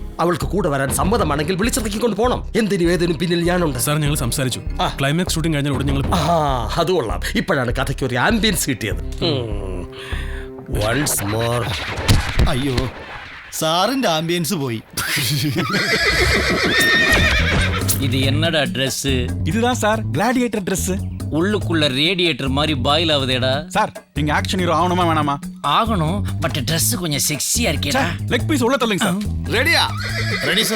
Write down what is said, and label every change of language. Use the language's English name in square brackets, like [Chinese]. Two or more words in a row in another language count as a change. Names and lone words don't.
[Malayalam] അവൾക്ക് കൂടെ വരാൻ സമ്മതമാണെങ്കിൽ വിളിച്ചിറക്കിക്കൊണ്ട് പോകണം. എന്തിനും ഏതിനും പിന്നിൽ ഞാനുണ്ട്. സാർ ഞങ്ങൾ സംസാരിച്ചു. ക്ലൈമാക്സ് ഷൂട്ടിംഗ് കഴിഞ്ഞാൽ ഉടനെ ഞങ്ങൾ അത് കൊള്ളാം. ഇപ്പോഴാണ് കഥയ്ക്ക് ഒരു ആംബിയൻസ് കിട്ടിയത്. [English] once more. [Malayalam] അയ്യോ സാറിന്റെ ആംബിയൻസ് പോയി. [Tamil] இது என்னடா Dress? இதுதான் சார் கிளாடியேட்டர் Dress. உள்ளுக்குள்ள ரேடியேட்டர் மாதிரி பாயில் ஆகுதேடா. சார் நீங்க ஆக்ஷன் ஹீரோ ஆகணுமா வேணாமா? ஆகணும், [English] but Dress [Tamil] கொஞ்சம் செக்ஸியா இருக்கேடா. [English] leg piece [Tamil] உள்ள தள்ளுங்க சார். ரெடியா? ரெடி சார்.